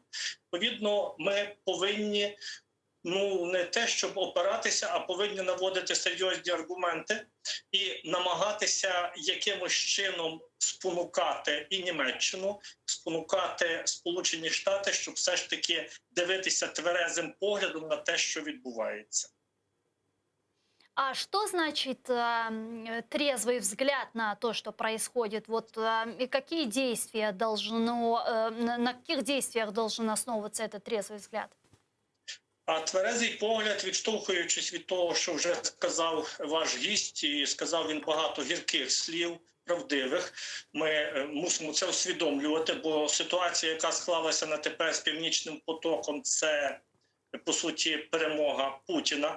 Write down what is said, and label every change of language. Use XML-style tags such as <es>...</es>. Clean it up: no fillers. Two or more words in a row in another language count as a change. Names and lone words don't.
<uk>Відповідно, ми повинні не те, щоб опиратися, а повинні наводити серйозні аргументи і намагатися якимось чином спонукати і Німеччину, спонукати Сполучені Штати, щоб все ж таки дивитися тверезим поглядом на те, що відбувається.</uk> <ru>А что значит трезвый взгляд на то, что происходит? Вот и какие действия на каких действиях должен основываться этот трезвый взгляд?</ru> <uk>А тверезий погляд, відштовхуючись від того, що вже сказав ваш гість, і сказав він багато гірких слів, правдивих, ми мусимо це усвідомлювати, бо ситуація, яка склалася на тепер з Північним потоком, це, по суті, перемога Путіна.</uk>